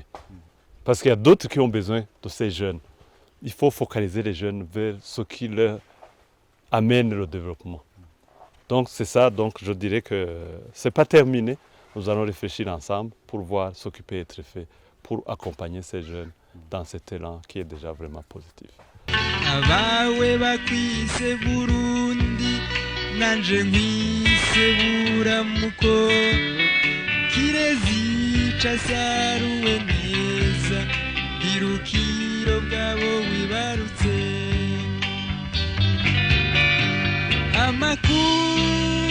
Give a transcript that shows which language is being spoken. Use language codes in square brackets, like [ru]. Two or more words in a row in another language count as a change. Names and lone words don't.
[fr] Parce qu'il y a d'autres qui ont besoin de ces jeunes. Il faut focaliser les jeunes vers ce qui leur amène le développement. Donc c'est ça, donc je dirais que ce n'est pas terminé. Nous allons réfléchir ensemble pour voir ce qui peut être fait pour accompagner ces jeunes dans cet élan qui est déjà vraiment positif. [rn] Abawe bakwise Burundi nanje nkwise buramuko kirezi casaruwe neza birukiro bwabo wibarutse amakuru